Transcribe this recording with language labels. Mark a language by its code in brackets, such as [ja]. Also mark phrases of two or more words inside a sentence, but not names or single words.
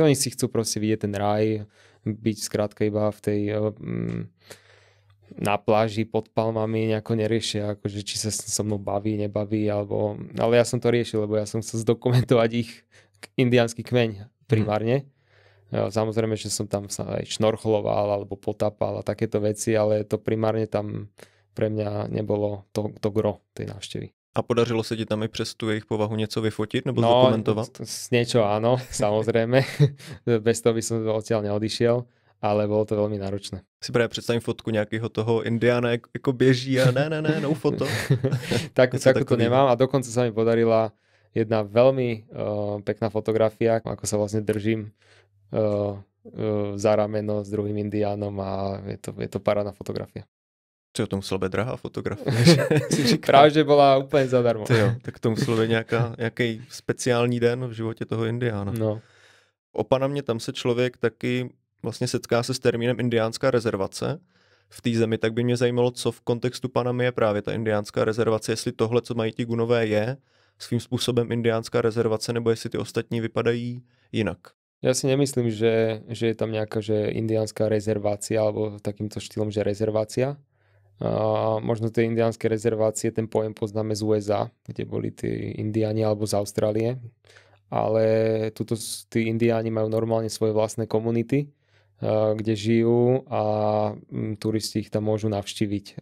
[sk] Oni si chcú proste vidieť ten raj, byť skrátka iba v tej na pláži pod palmami, nejako neriešia, akože či sa so mnou baví, nebaví, ale ja som to riešil, lebo ja som chcel zdokumentovať ich indiánsky kmeň primárne. Samozrejme, že som tam sa aj šnorchloval alebo potápal a takéto veci, ale to primárne tam pre mňa nebolo to gro tej návštevy. [cs] A podařilo se ti tam i přes tu jejich povahu něco vyfotit nebo zdokumentovat? [sk] Niečo áno, samozrejme. Bez toho by som odtiaľ neodišiel, ale bolo to veľmi náročné. [cs] Si právě představím fotku nějakého toho indiána, jako běží a ne, no foto. [sk] Takú to nemám a dokonca sa mi podarila jedna veľmi pekná fotografia, ako sa vlastne držím za rameno s druhým indiánom a je to parádna fotografia. [cs] Co to musela být drahá fotografie? [sk] Práve, že bola úplne zadarmo. [cs] Tak to muselo být nějaký speciální den v životě toho indiána. No. O Panamě tam se člověk taky vlastně setká se s termínem indiánská rezervace v té zemi, tak by mě zajímalo, co v kontextu Panamy je právě ta indiánská rezervace, jestli tohle, co mají ti Gunové, je svým způsobem indiánská rezervace, nebo jestli ty ostatní vypadají jinak. [sk] Ja si nemyslím, že je tam nejaká že indiánska rezervácia alebo takýmto štýlom, že rezervácia. Možno tie indiánske rezervácie, ten pojem poznáme z USA, kde boli tí indiáni alebo z Austrálie, ale tuto tí indiáni majú normálne svoje vlastné komunity, kde žijú a turisti ich tam môžu navštíviť.